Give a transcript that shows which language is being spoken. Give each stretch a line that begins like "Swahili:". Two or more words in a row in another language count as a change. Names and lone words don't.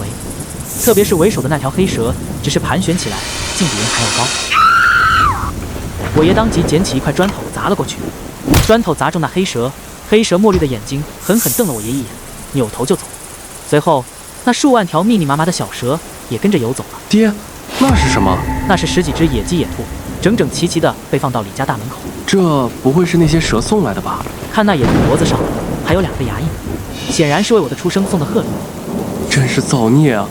Chinese: 特別是為首的那條黑蛇，只是盤旋起來，竟比人還要高。我爺當即撿起一塊磚頭砸了過去，磚頭砸中那黑蛇，黑蛇墨綠的眼睛狠狠瞪了我爺一眼，扭頭就走。隨後，那數萬條密密麻麻的小蛇也跟着游走了。爹，那是什麼？那是10幾隻野雞野兔，整整齊齊地被放到李家大門口。這不會是那些蛇送來的吧？看那野兔脖子上還有2個牙印，顯然是為我的出生送的賀禮。真是造孽啊！